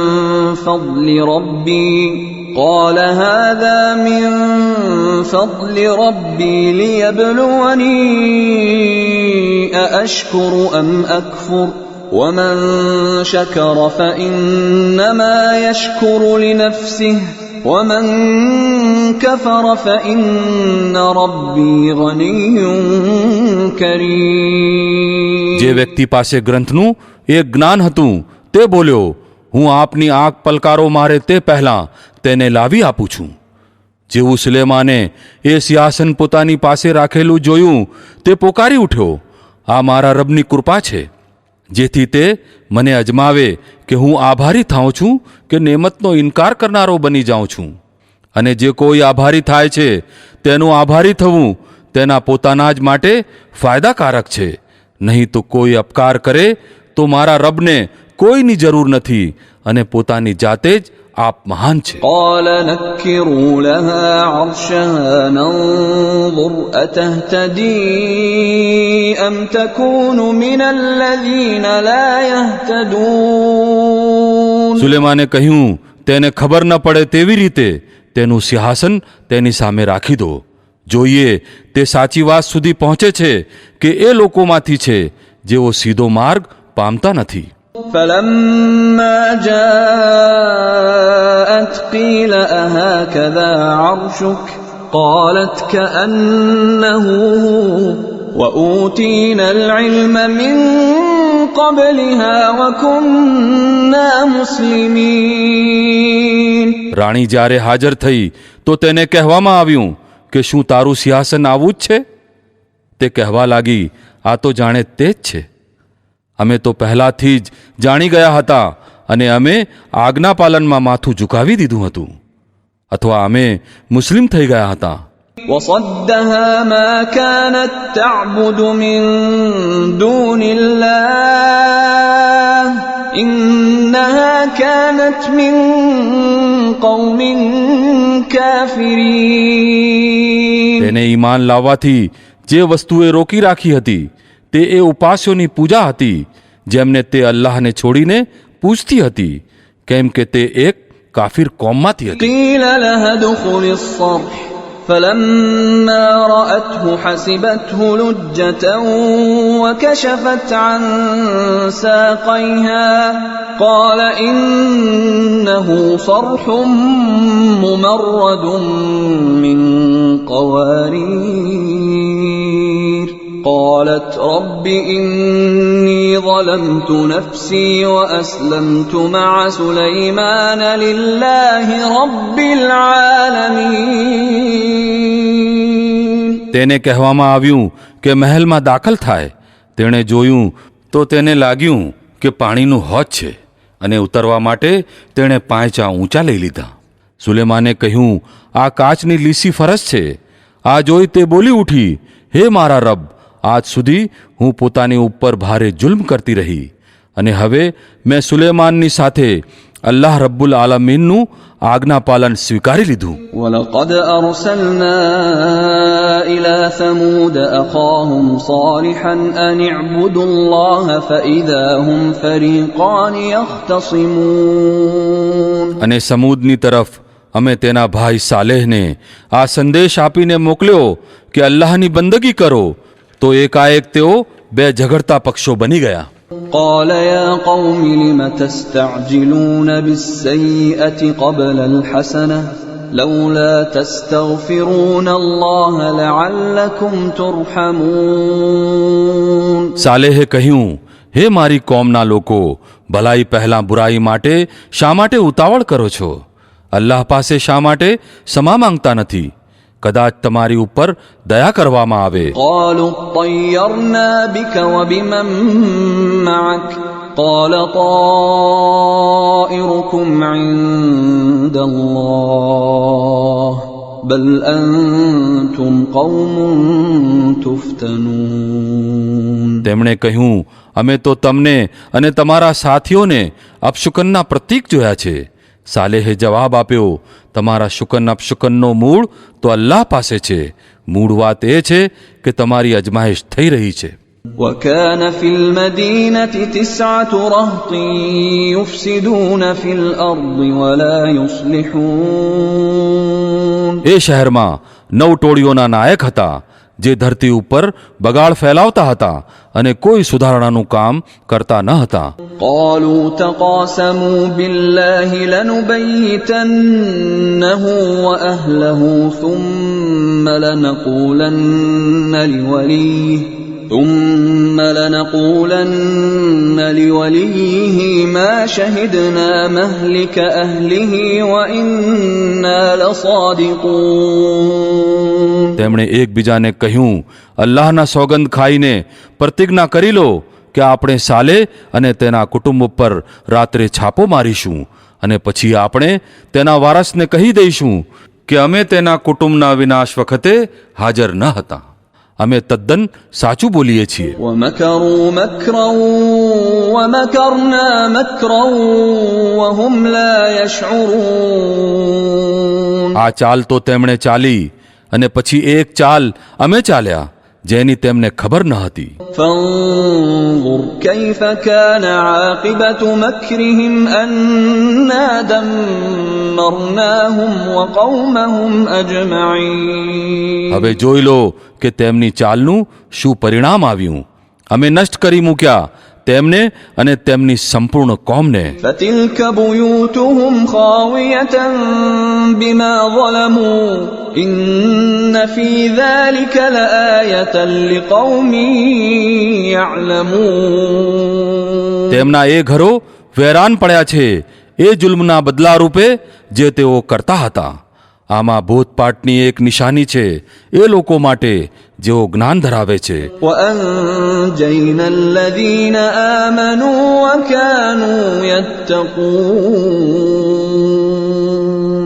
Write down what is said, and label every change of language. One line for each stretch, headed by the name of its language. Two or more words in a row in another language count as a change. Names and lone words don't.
Arabic: فضل ربي ليبلوني أأشكر أم أكفر ومن شكر فإنما يشكر لنفسه ومن كفر فإن ربي غني كريم.
Gujarati: જે વ્યક્તિ પાસે ગ્રંથનું એક જ્ઞાન હતું તે બોલ્યો, હું આપની આંખ પલકારો મારે તે પહેલાં તેને લાવી આપું છું. જેવું સુલેમાને એ સિંહાસન પોતાની પાસે રાખેલું જોયું તે પોકારી ઉઠ્યો, આ મારા રબની કૃપા છે જેથી તે મને અજમાવે કે હું આભારી થાઉં છું કે નેમતનો ઇનકાર કરનારો બની જાઉં છું. અને જે કોઈ આભારી થાય છે તેનું આભારી થવું તેના પોતાના જ માટે ફાયદાકારક છે. નહીં તો કોઈ અપકાર કરે તો મારા રબને કોઈની જરૂર નથી અને પોતાની જાતે જ આપ મહાન છે.
Arabic: قال نكروا لها عرشها ننظر أتهتدي أم تكون من الذين لا يهتدون.
Gujarati: સુલેમાને કહ્યું, તેને ખબર ન પડે તેવી રીતે તેનું સિંહાસન તેની સામે રાખી દો. જોઈએ તે સાચી વાત સુધી પહોંચે છે કે એ લોકોમાંથી છે જેઓ સીધો માર્ગ પામતા નથી.
Arabic: فلما جاءت قيل أهكذا عرشك قالت كأنه هو وأوتينا العلم من قبلها وكنا مسلمين.
Gujarati: રાણી જ્યારે હાજર થઈ તો તેને કહેવામાં આવ્યું કે શું તારું સિંહાસન આવું જ છે? તે કહેવા લાગી, આ તો જાણે તે જ છે. અમે તો પહેલાથી જ જાણી ગયા હતા અને અમે આજ્ઞા પાલનમાં માથું ઝુકાવી દીધું હતું, અથવા અમે મુસ્લિમ થઈ ગયા હતા.
Arabic: وصدها ما كانت تعبد من دون الله إنها كانت من قوم كافرين.
Gujarati: તેને ઈમાન લાવવાથી જે વસ્તુએ રોકી રાખી હતી તે એ ઉપાસ્યોની પૂજા હતી જેમને તે અલ્લાહને છોડીને પૂજતી હતી, કેમ કે તે એક કાફિર કોમમાંથી હતી.
Arabic: قيل لها ادخل الصرح فلما رأته حسبته لجة وكشفت عن ساقيها قال إنه صرح ممرد من قوارير قالت رب إني ظلمت نفسي وأسلمت مع سليمان لله رب العالمين.
Gujarati: તેને કહેવામાં આવ્યું કે મહેલમાં દાખલ થાય. તેણે જોયું તો તેને લાગ્યું કે પાણીનું હોજ છે અને ઉતરવા માટે તેણે પાંચા ઊંચા લઈ લીધા. સુલેમાને કહ્યું, આ કાચની લીસી ફરસ છે. આ જોઈ તે બોલી ઉઠી, હે મારા રબ, આજ સુધી હું પોતાની ઉપર ભારે જુલ્મ કરતી રહી અને હવે મેં સુલેમાનની સાથે અલ્લાહ
Arabic: رب العالمين
Gujarati: આજ્ઞા પાલન સ્વીકારી લીધું.
Arabic: ولقد أرسلنا إلى ثمود أخاهم صالحا أن اعبدوا الله فإذا هم فريقان يختصمون.
Gujarati: અને સમૂદની તરફ અમે તેના ભાઈ સાલેહને આ સંદેશ આપીને મોકલ્યો કે અલ્લાહની બંદગી કરો, તો એકાએક તેઓ બે ઝઘડતા પક્ષો બની ગયા.
Arabic: قال يا قوم لم تستعجلون بالسيئة قبل الحسنة لولا تستغفرون الله لعلكم ترحمون.
Gujarati: સાલેહે કહ્યું, હે મારી કોમના લોકો, ભલાઈ પહેલા બુરાઈ માટે શા માટે ઉતાવળ કરો છો? અલ્લાહ પાસે શા માટે ક્ષમા માંગતા નથી? કદાચ તમારી ઉપર દયા કરવામાં આવે.
Arabic: قالوا اطيرنا بك وبمن معك قال طائركم عند الله بل أنتم قوم تفتنون.
Gujarati: તેમણે કહ્યું, અમે તો તમને અને તમારા સાથીઓને અપશુકનના પ્રતીક જોયા છે. સાલેહે જવાબ આપ્યો, તમારા શુકન અપશુકનનો મૂળ તો અલ્લાહ પાસે છે. મૂળ વાત એ છે કે તમારી અજમાઈશ થઈ રહી છે.
Arabic: وكان في المدينة 9 رهط يفسدون في الأرض ولا يصلحون.
Gujarati: એ શહેરમાં 9 ટોળીઓના નાયક હતા જે ધરતી ઉપર બગાડ ફેલાવતા હતા અને કોઈ સુધારણાનું કામ કરતા ન હતા.
Arabic: قالوا تقاسموا بالله لنبيتنه وأهله ثم لنقولن لوليه ما شهدنا مهلك أهله وإنا لصادقون.
Gujarati: તેમણે એકબીજાને કહ્યું, અલ્લાહના સોગંદ ખાઈને પ્રતિજ્ઞા કરી લો કે આપણે સાલે અને તેના કુટુંબ ઉપર રાત્રે છાપો મારીશું અને પછી આપણે તેના વારસને કહી દઈશું કે અમે તેના કુટુંબના વિનાશ વખતે હાજર ન હતા. અમે તદ્દન સાચું બોલીએ છીએ.
Arabic: ومكروا مكرا ومكرنا مكرا وهم لا يشعرون.
Gujarati: આ ચાલ તો તેમણે ચાલી અને પછી એક ચાલ અમે ચાલ્યા જેની તેમને ખબર ન હતી.
Arabic: فانظر كيف كان عاقبة مكرهم أنا دمرناهم وقومهم أجمعين.
Gujarati: હવે જોઈ લો કે તેમની ચાલનું શું પરિણામ આવ્યું. અમે નષ્ટ કરી મૂક્યા તેમને અને તેમની સંપૂર્ણ કોમને.
Arabic: فتلك بيوتهم خاوية بما ظلموا إن في ذلك لآية لقوم يعلمون.
Gujarati: તેમના એ ઘરો વેરાન પડ્યા છે એ જુલ્મના બદલા રૂપે જે તેઓ કરતા હતા. આમાં બોધપાઠની એક નિશાની છે એ લોકો માટે જેઓ જ્ઞાન ધરાવે છે.
Arabic: وأنجينا الذين آمنوا وكانوا يتقون.